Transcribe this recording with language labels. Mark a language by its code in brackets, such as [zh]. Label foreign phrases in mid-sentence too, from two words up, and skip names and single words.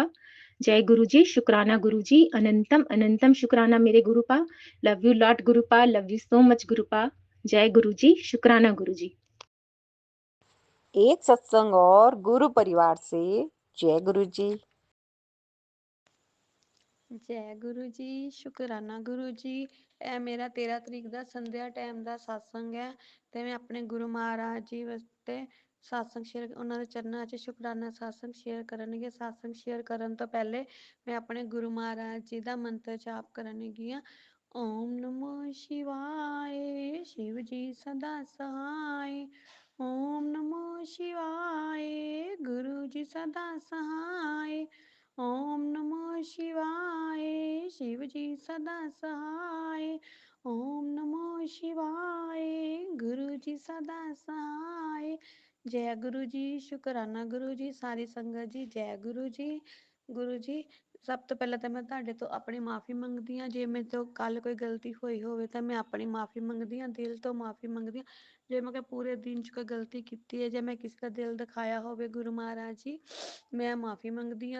[hi] जय गुरु जी, शुक्राना गुरु जी, अनंतम अनंतम शुक्राना मेरे गुरुपा। [en] love you lot [hi] गुरुपा, [en] love you so much [hi] गुरुपा। जय गुरु जी, शुक्राना गुरु जी। एक सत्संग और गुरु परिवार से। जय गुरु जी। जय गुरु जी, शुकराना गुरु जी। [pa] ਇਹ ਮੇਰਾ 13 ਤਰੀਕ ਦਾ ਸੰਧਿਆ ਟਾਈਮ ਦਾ satsang ਹੈ, ਤੇ ਮੈਂ ਆਪਣੇ ਗੁਰੂ ਮਹਾਰਾਜ ਜੀ ਵਾਸਤੇ satsang ਸ਼ੇਅਰ, ਉਹਨਾਂ ਦੇ ਚਰਨਾਂ 'ਚ ਸ਼ੁਕਰਾਨਾ satsang ਸ਼ੇਅਰ ਕਰਨਗੇ। satsang ਸ਼ੇਅਰ ਕਰਨ ਤੋਂ ਪਹਿਲੇ ਮੈਂ ਆਪਣੇ ਗੁਰੂ ਮਹਾਰਾਜ ਜੀ ਦਾ ਮੰਤਰ ਜਾਪ ਕਰਨਗੀ ਆ। [hi] ओम नमो शिवाय, शिव जी सदा सहाय। ओम नमो शिवाय, गुरु जी सदा सहाय। ओम नमो शिवाय, शिव जी सदा सहाय। ओम नमो शिवाय, गुरु जी सदा सहाय। जय गुरु जी, शुकराना गुरु जी, सारी संगत जी जय गुरु जी। [pa] गुरु जी, ਸਭ ਤੋਂ ਪਹਿਲਾਂ ਤਾਂ ਮੈਂ ਤੁਹਾਡੇ ਤੋਂ ਆਪਣੀ ਮਾਫੀ ਮੰਗਦੀ ਹਾਂ, ਜੇ ਮੇਰੇ ਤੋਂ ਕੱਲ ਕੋਈ ਗਲਤੀ ਹੋਈ ਹੋਵੇ ਤਾਂ ਮੈਂ ਆਪਣੀ ਮਾਫੀ ਮੰਗਦੀ ਹਾਂ, ਦਿਲ ਤੋਂ ਮਾਫੀ ਮੰਗਦੀ ਹਾਂ। ਜੇ ਮੈਂ ਪੂਰੇ ਦਿਨ 'ਚ ਕੋਈ ਗਲਤੀ ਕੀਤੀ ਹੈ, ਜੇ ਮੈਂ ਕਿਸੇ ਦਾ ਦਿਲ ਦਿਖਾਇਆ ਹੋਵੇ ਗੁਰੂ ਮਹਾਰਾਜ ਜੀ, ਮੈਂ ਮਾਫੀ ਮੰਗਦੀ ਹਾਂ।